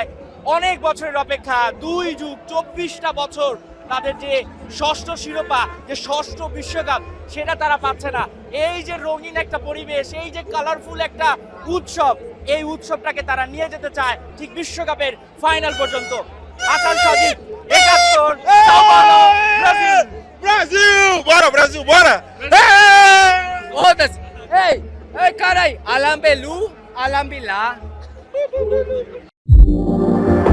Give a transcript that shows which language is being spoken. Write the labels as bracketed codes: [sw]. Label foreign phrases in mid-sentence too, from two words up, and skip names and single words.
[bn] অনেক বছরের অপেক্ষা, 2 যুগ 24টা বছর তাদের যে ষষ্ঠ শিরোপা, যে ষষ্ঠ বিশ্বকাপ, সেটা তারা পাচ্ছে না। এই যে রঙিন একটা পরিবেশ, এই যে কালারফুল একটা উৎসব, এই উৎসবটাকে তারা নিয়ে যেতে চায় ঠিক বিশ্বকাপের ফাইনাল পর্যন্ত। হাসান সাজিদ, 71, সাও পাওলো, ব্রাজিল। [pt] Brasil! Bora, Brasil, bora! Foda-se! Ei, ei, carai! Alambelu, Alambila.